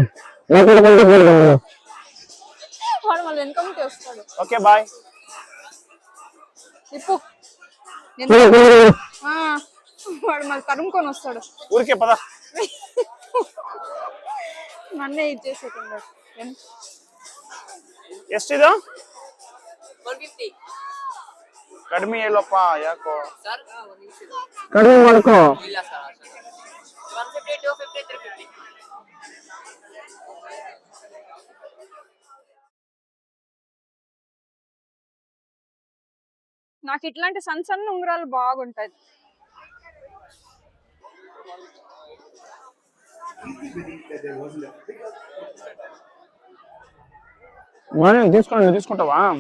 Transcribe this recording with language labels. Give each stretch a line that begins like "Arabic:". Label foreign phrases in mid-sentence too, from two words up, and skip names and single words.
Telugu: వాడు మళ్ళీ వెనక ముందు వస్తాడు.
English: okay bye.
Telugu: ఇప్పు వాడు మళ్ళీ తరుముకొని వస్తాడు. ఊరికే పద. నన్నే ఇచ్చేసేటండు.
Kannada: ಎಷ್ಟಿದು? 150. ಕಡಿಮೆ ಹೇಳಪ್ಪ ಯಾಕೋ ಕಡಿಮೆ ಮಾಡ್ಕೋ. ಇಲ್ಲ ಸರ್ 150 250 350.
Telugu: నాకు ఇట్లాంటి సన్న సన్న ఉంగరాలు బాగుంటాయి. తీసుకుంటావా?